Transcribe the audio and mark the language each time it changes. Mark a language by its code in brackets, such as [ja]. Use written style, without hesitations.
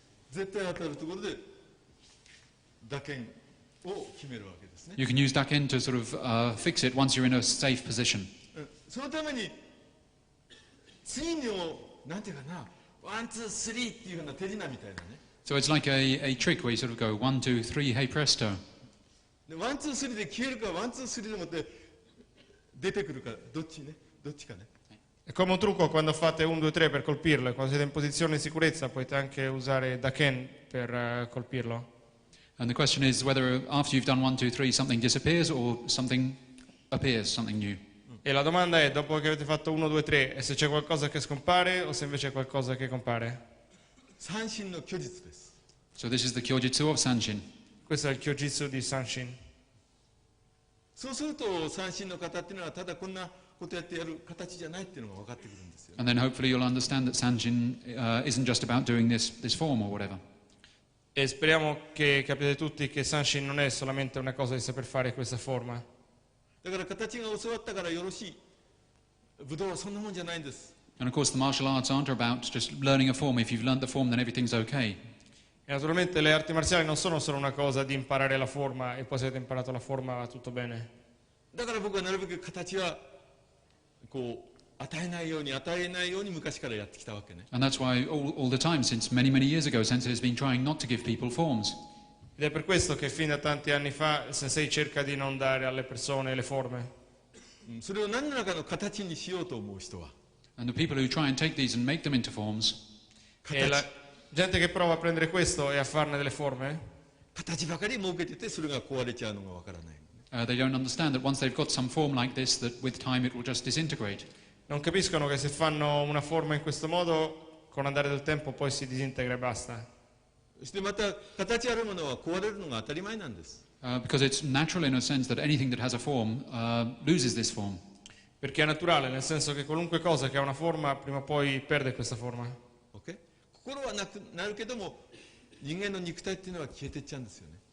[ja] 絶対当たるところで打鍵を決めるわけですね。 [en] You can use Daken to sort of fix it once you're in a safe position. [ja] そのために次のなんていうかな、ワンツースリーっていうような手品みたいなね。 [en] So it's like a trick where you sort of go 1, 2, 3, hey presto. [ja] でワンツースリーで消えるかワンツースリーでもって出てくるかどっちね、どっちかね。 [it] È come un trucco quando fate 1, 2, 3 per colpirlo, e quando siete in posizione di sicurezza potete anche usare Daken per colpirlo. [en] And the question is whether after you've done 1, 2, 3 something disappears or something appears, something new. [it] E la domanda è, dopo che avete fatto 1, 2, 3, e se c'è qualcosa che scompare o se invece c'è qualcosa che compare? [ja] 三振の虚実です。 [en] So this is the Kyojitsu of Sanshin. [it] Questo è il Kyojitsu di Sanshin. [ja] そうすると三振の方っていうのはただこんなことやってやる形じゃないっていうのが分かってくるんですよ。 [en] And then hopefully you'll understand that Sanshin isn't just about doing this form or whatever. [it] E speriamo che capite tutti che Sanshin non è solamente una cosa di saper fare questa forma. [ja] だから形が教わったからよろしい。武道はそんなもんじゃないんです。 [en] And of course the martial arts aren't about just learning a form. If you've learned the form then everything's okay. [it] E naturalmente le arti marziali non sono solo una cosa di imparare la forma e poi se avete imparato la forma va tutto bene. [ja] だから僕はなるべく形はこう与えないように昔からやってきたわけね。 [en] And that's why all the time, since many, many years ago, Sensei has been trying not to give people forms. [it] Ed è per questo che fin da tanti anni fa il Sensei cerca di non dare alle persone le forme. [ja] それを何らかの形にしようと思う人は [en] And the people who try and take these and make them into forms, [it] E la gente che prova a prendere questo e a farne delle forme [ja] 形ばかり設けててそれが壊れちゃうのがわからない。 [en] they don't understand that once they've got some form like this, that with time it will just disintegrate. [it] non capiscono che se fanno una forma in questo modo, con l'andare del tempo poi si disintegra e basta. [ja] そしてまた形あるものは壊れるのが当たり前なんです。 [en] Because it's natural in a sense that anything that has a form loses this form. [it] Perché è naturale, nel senso che qualunque cosa che ha una forma prima o poi perde questa forma. [en] Okay? [ja] 心はなるけども人間の肉体っていうのは消えていっちゃうんですよね。